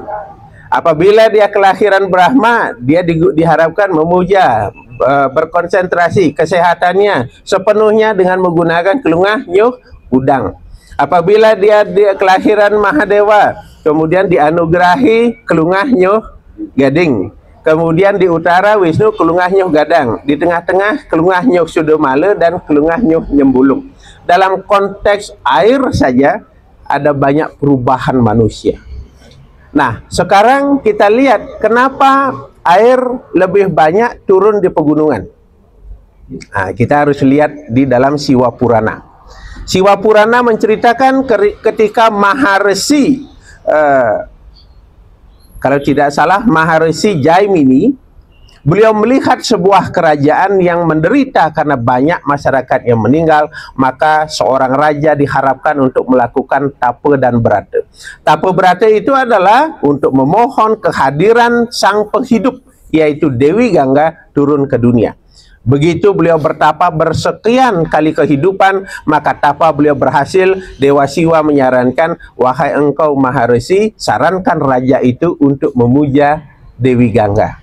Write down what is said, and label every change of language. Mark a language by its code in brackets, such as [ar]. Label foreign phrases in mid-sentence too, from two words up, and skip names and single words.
[id] Apabila dia kelahiran Brahma, dia diharapkan memuja, berkonsentrasi kesehatannya sepenuhnya dengan menggunakan [ban] kelungah nyuh udang. [id] Apabila dia kelahiran Mahadewa, kemudian dianugerahi [ban] kelungah nyuh gading. [id] Kemudian di utara Wisnu [ban] kelungah nyuh gadang, [id] di tengah-tengah [ban] kelungah nyuh sudamala [id] dan [ban] kelungah nyuh nyembulung. [id] Dalam konteks air saja ada banyak perubahan manusia. Nah, sekarang kita lihat kenapa air lebih banyak turun di pegunungan. Nah, kita harus lihat di dalam Siwa Purana. Siwa Purana menceritakan ketika Maharesi, kalau tidak salah Maharesi Jaimini Beliau melihat sebuah kerajaan yang menderita karena banyak masyarakat yang meninggal, maka seorang raja diharapkan untuk melakukan tapa dan berata. Tapa berata itu adalah untuk memohon kehadiran sang penghidup, yaitu Dewi Gangga turun ke dunia. Begitu beliau bertapa bersekian kali kehidupan, maka tapa beliau berhasil. Dewa Siwa menyarankan, wahai engkau Maharesi, sarankan raja itu untuk memuja Dewi Gangga.